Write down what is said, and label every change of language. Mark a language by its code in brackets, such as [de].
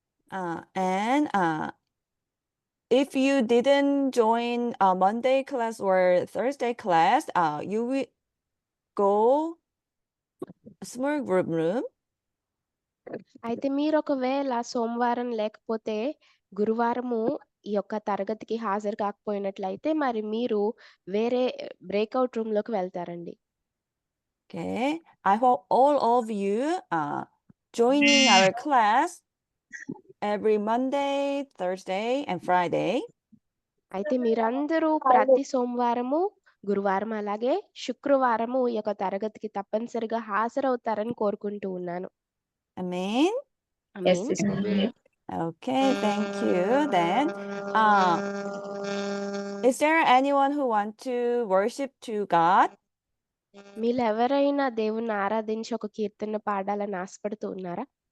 [en] And if you didn't join Monday class or Thursday class, you will go small group room. [te] అయితే మీరు ఒకవేళ సోమవారం లేకపోతే గురువారము ఈ యొక్క తరగతికి హాజరు కాకపోయినట్లయితే మరి మీరు వేరే బ్రేక్అవుట్ రూమ్ లోకి వెళ్తారండి. [en] Okay, I hope all of you joining our class every Monday, Thursday, and Friday. [te] అయితే మీరందరూ ప్రతి సోమవారము, గురువారం అలాగే శుక్రవారము ఈ యొక్క తరగతికి తప్పనిసరిగా హాజరవుతారని కోరుకుంటూ ఉన్నాను. [en] Amen. [te] Amen. [en] Okay, thank you. Then, is there anyone who want to worship to God? [te] మీలో ఎవరైనా దేవుణ్ణి ఆరాధించి ఒక కీర్తన పాడాలని ఆశపడుతూ ఉన్నారా?